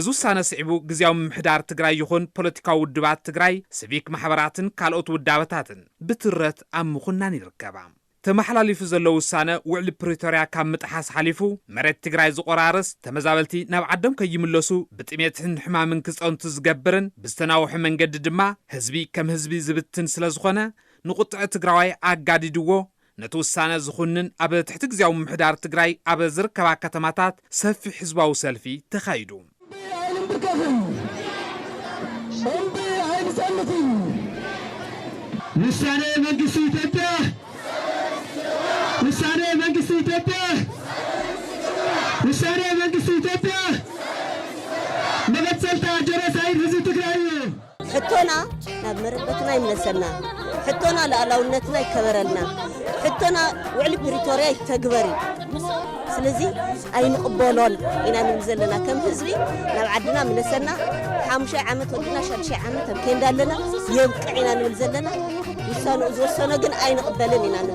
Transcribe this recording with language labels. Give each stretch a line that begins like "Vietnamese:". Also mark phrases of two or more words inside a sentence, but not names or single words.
Tigrinya: ውሳነ ስዒቡ ግዝያዊ ምሕዳር ትግራይ ይኹን ፖለቲካዊ ውድባት ትግራይ ሲቪክ ማሕበራትን ካልኦት ውዳበታትን ብትረት ኣብ ምኹናን ይርከባ ተመሓላሊፉ ዘሎ ውሳነ ውዕሊ ፕሪቶርያ ካብ ምጥሓስ ሓሊፉ መሬት ትግራይ ዝቆራርስ ተመዛበልቲ ናብ ዓዶም ከይምለሱ ብጥሜትን ሕማምን ክፀንቱ ዝገብርን ብዝተናውሑ መንገዲ ድማ ህዝቢ ከም ህዝቢ ዝብትን ስለ ዝኾነ ንቁጥዕ ትግራዋይ ኣጋዲድዎ ነቲ ውሳነ ዝኹንን ኣብ ትሕቲ ግዝያዊ ምምሕዳር ትግራይ ኣብ ዝርከባ ከተማታት ሰፊሕ ህዝባዊ ሰልፊ ተኻይዱ ውሳኔ መንግስት ኢትዮጵያ ውሳኔ መንግስት ኢትዮጵያ ውሳኔ መንግስት ኢትዮጵያ መበፀልታ ጀኖሳይድ ህዝብ ትግራይ ሕቶና ናብ መረበትና ይመለሰና ሕቶና ለኣላውነትና ይከበረልና ሕቶና ውዕሊ ፕሪቶርያ ይተግበሪ ስለዚ ኣይንቕበሎን ኢና ንብል ዘለና ከም ህዝቢ ናብ ዓድና መለሰና 5 ዓመት ወድና 6 ዓመት ከንዳ ኣለና የብቅዕ ኢና ንብል ዘለና ውሳኑ ዝወሰነ ግን ኣይንቕበልን ኢና ንብል